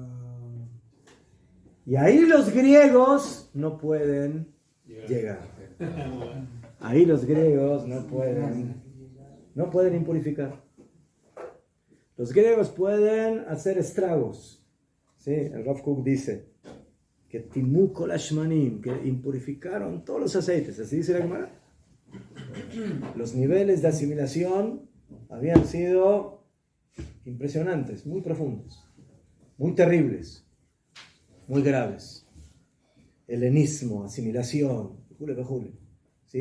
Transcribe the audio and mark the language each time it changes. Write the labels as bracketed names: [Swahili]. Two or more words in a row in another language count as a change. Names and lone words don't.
[Spanish] Y ahí los griegos no pueden llegar. Ahí los griegos no pueden impurificar. Los griegos pueden hacer estragos. ¿Sí? El Rav Kook dice que [Hebrew] טמאו כל השמנים, [Spanish] que impurificaron todos los aceites. Así dice la Gemara. los niveles de asimilación habían sido impresionantes, muy profundos, muy terribles, muy graves. Helenismo, asimilación, ¿sí?